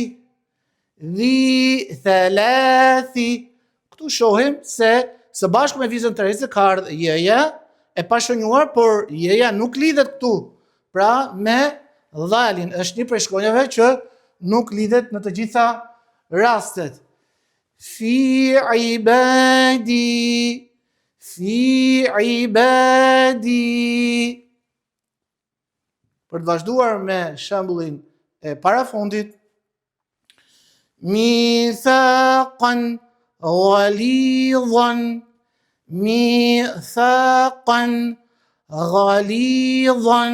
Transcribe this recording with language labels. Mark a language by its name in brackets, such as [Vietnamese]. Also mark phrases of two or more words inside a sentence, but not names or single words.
[Arabic] ذي ثلاث. [Albanian] Këtu shohim se së bashku me vizën tërheqëse ka ardhur jeja e pashënjuar, por jeja nuk lidhet këtu. Pra me dhalin është një prej shkronjave që nuk lidhet në të gjitha rastet. [Arabic] في عبادي. في عبادي. [Albanian] Për të vazhduar me shembullin e parafundit. [Arabic] ميثاقا غليظا. ميثاقا غليظا.